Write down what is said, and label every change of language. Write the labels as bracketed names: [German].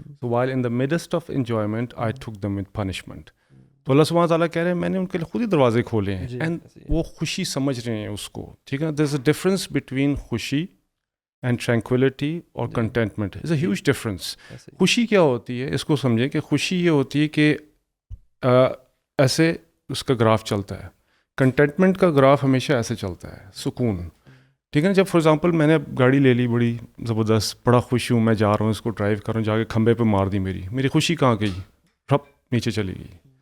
[English] So while in the midst of enjoyment, I took them with punishment. [Urdu] تو اللہ سبحانہ تعالیٰ کہہ رہے ہیں میں نے ان کے لیے خود ہی دروازے کھولے ہیں, اینڈ وہ خوشی سمجھ رہے ہیں اس کو, ٹھیک ہے. [English] there's a difference between خوشی and tranquility اور contentment. it's a huge difference. [Urdu] خوشی کیا ہوتی ہے, اس کو سمجھیں کہ خوشی یہ ہوتی ہے کہ ایسے اس کا گراف چلتا ہے. کنٹینٹمنٹ کا گراف ہمیشہ ایسے چلتا ہے, سکون, ٹھیک ہے نا. جب فار ایگزامپل میں نے گاڑی لے لی بڑی زبردست, بڑا خوش ہوں, میں جا رہا ہوں اس کو ڈرائیو کر رہا ہوں, جا کے کھمبے پہ مار دی, میری خوشی کہاں گئی, رپ نیچے چلی گئی.